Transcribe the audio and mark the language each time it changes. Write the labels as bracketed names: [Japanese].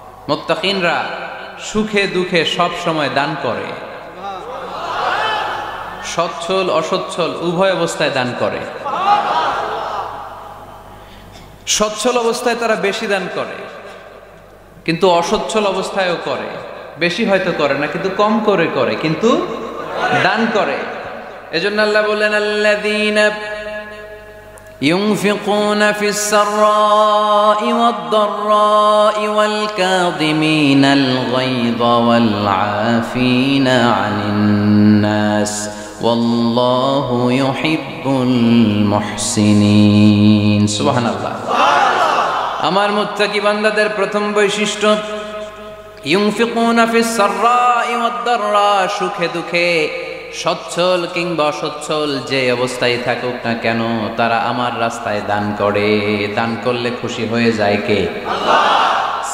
[Bangla] মুত্তাকিনরা সুখে দুঃখে সব সময় দান করে, সচ্ছল অসচ্ছল উভয় অবস্থায় দান করে। সচ্ছল অবস্থায় তারা বেশি দান করে, কিন্তু অসচ্ছল অবস্থায়ও করে। বেশি হয়তো করে না, কিন্তু কম করে করে, কিন্তু দান করে। [Arabic] এজন্য আল্লাহ বললেন, আল্লাযীনা ينفقون في السراء والضراء والكاظمين الغيظ والعافين عن الناس والله يحب المحسنين। [Bangla] সুবহান আল্লাহ। আমার মুত্তাকি বান্দাদের প্রথম বৈশিষ্ট্য, ইউনফিকুনা ফিস সাররাই ওয়াদ দাররা। সুখে দুঃখে, সচ্ছল কিংবা অসচ্ছল যে অবস্থায় থাকুক না কেন, তারা আমার রাস্তায় দান করে। দান করলে খুশি হয়ে যায় কে? আল্লাহ।